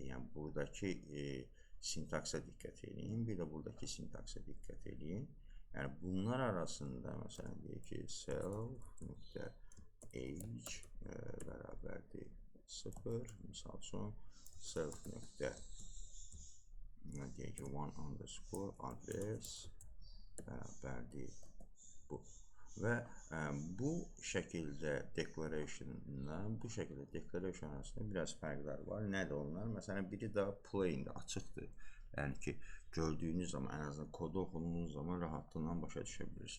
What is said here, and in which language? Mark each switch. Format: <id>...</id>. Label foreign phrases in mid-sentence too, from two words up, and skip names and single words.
<az>Yəni, buradakı sintaksa diqqət edin, bir də buradakı sintaksa diqqət edin. Yəni, bunlar arasında, məsələn, deyək ki, self.age bərabərdir 0, misal üçün, self.deyək ki,</az> <en>one underscore address</en> <az>bərabərdir bu. Və bu şəkildə declaration arasında biraz fərqlər var. Nədir onlar? Məsələn, biri daha plain-dir, açıqdır. Yəni ki, gördüyünüz zaman, ən azından kodu oxuduğunuz zaman rahatlıqla başa düşə bilirsiniz.</az>